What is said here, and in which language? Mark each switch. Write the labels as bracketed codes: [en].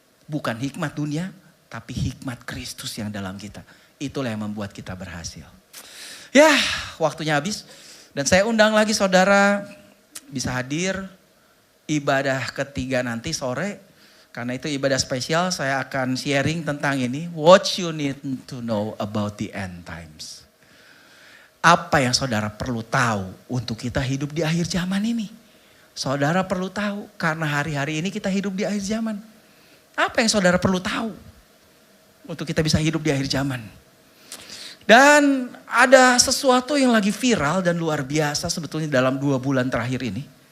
[id] Bukan hikmat dunia, tapi hikmat Kristus yang dalam kita. Itulah yang membuat kita berhasil. Ya, waktunya habis. Dan saya undang lagi saudara bisa hadir ibadah ketiga nanti sore. Karena itu ibadah spesial saya akan sharing tentang ini. [en] What you need to know about the end times. [id] Apa yang saudara perlu tahu untuk kita hidup di akhir zaman ini. Saudara perlu tahu karena hari-hari ini kita hidup di akhir zaman. Apa yang saudara perlu tahu untuk kita bisa hidup di akhir zaman. Dan ada sesuatu yang lagi viral dan luar biasa sebetulnya dalam 2 bulan terakhir ini.